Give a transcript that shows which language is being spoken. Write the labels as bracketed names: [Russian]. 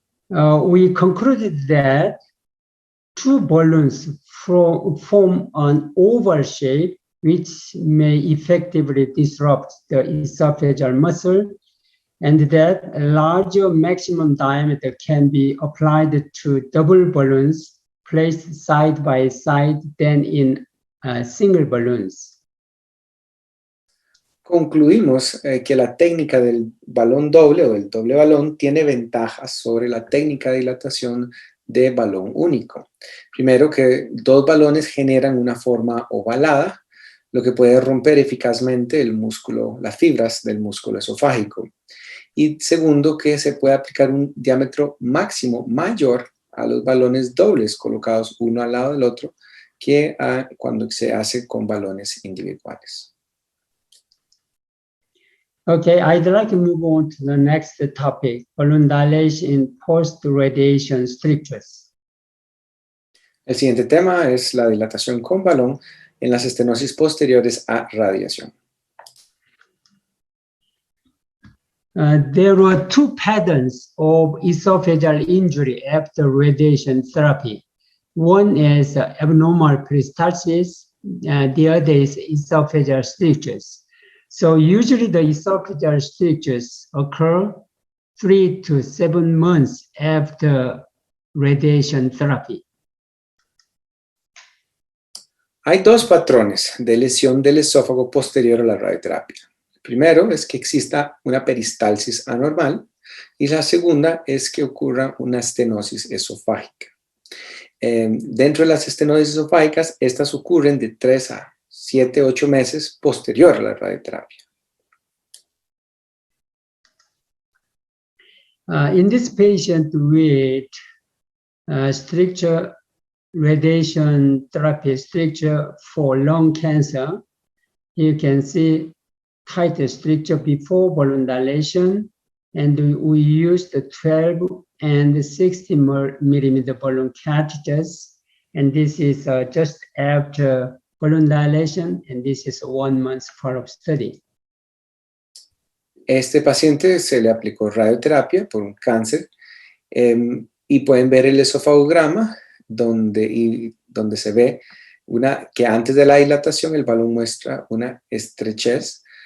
[English] We concluded that two balloons form an oval shape which may effectively disrupt the esophageal muscle, and that a larger maximum diameter can be applied to double balloons placed side by side than in single balloons. [Spanish] Concluimos que la técnica del balón doble o del doble balón tiene ventajas sobre la técnica de dilatación de balón único. Primero, que dos balones generan una forma ovalada, lo que puede romper eficazmente el músculo, las fibras del músculo esofágico. Y segundo, que se puede aplicar un diámetro máximo mayor a los balones dobles colocados uno al lado del otro que cuando se hace con balones individuales. [English] Okay, I'd like to move on to the next topic, balloon dilation in post-radiation strictures. [Spanish] El siguiente tema es la dilatación con balón en las estenosis posteriores a radiación. [English] There were two patterns of esophageal injury after radiation therapy. One is abnormal peristalsis, the other is esophageal strictures. So usually the esophageal strictures occur 3 to 7 months after radiation therapy. [Spanish] Hay dos patrones de lesión del esófago posterior a la radioterapia. El primero es que exista una peristalsis anormal y la segunda es que ocurra una estenosis esofágica. Dentro de las estenosis esofágicas, estas ocurren de 3 a 7, 8 meses posterior a la radioterapia. [English] In this patient with stricture radiation therapy stricture for lung cancer, you can see tight stricture before balloon dilation, and we used the 12 and 60 millimeter balloon cartridges, and this is just after balloon dilation, and this is a 1 month follow-up study. [Spanish] Este paciente se le aplicó radioterapia por un cáncer y pueden ver el esofagograma donde se ve que antes de la dilatación el balón muestra una estrechez